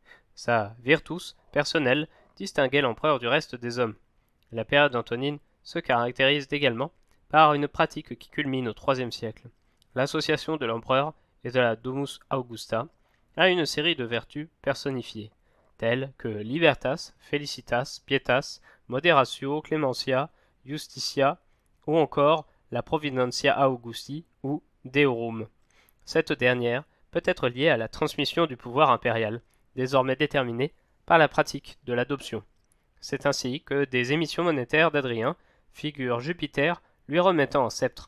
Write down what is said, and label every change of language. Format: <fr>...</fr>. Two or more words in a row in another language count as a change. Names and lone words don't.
<fr>Sa virtus personnelle distinguait l'empereur du reste des hommes. La période antonine se caractérise également par une pratique qui culmine au IIIe siècle, l'association de l'empereur et de la</fr> <la>Domus Augusta</la> <fr>à une série de vertus personnifiées, telles que</fr> <la>libertas, felicitas, pietas, moderatio, clementia, justitia,</la> <fr>ou encore la</fr> <la>providentia Augusti</la> <fr>ou Deorum. Cette dernière peut être liée à la transmission du pouvoir impérial, désormais déterminée par la pratique de l'adoption. C'est ainsi que des émissions monétaires d'Adrien figurent Jupiter lui remettant un sceptre.</fr>